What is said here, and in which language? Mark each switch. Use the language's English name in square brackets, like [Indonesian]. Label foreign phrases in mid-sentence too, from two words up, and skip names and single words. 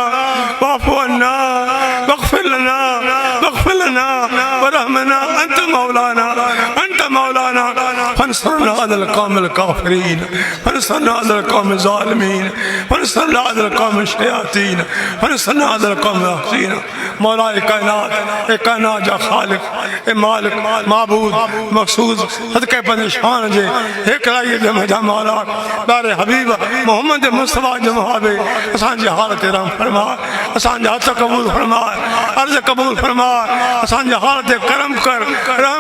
[Arabic] واغفر لنا وارحمنا أنت مولانا فانصرنا على القوم الكافرين فانصرنا على القوم الظالمين فانصرنا على القوم الشياطين فانصرنا على القوم الحسين [Sindhi] मौला कायनात जा खालिक ए मालिक माबूद मक़सूद सदक़े पंहिंजे शान जे हिकड़ाई जे मुंहिंजा मौला प्यारे हबीब मोहम्मद मुस्तफ़ा जे मुहाबे असांजी हालत रहम फरमा असांजा हथ क़बूल फरमा अर्ज़ क़बूल फरमा असांजे हालत करम कर रहम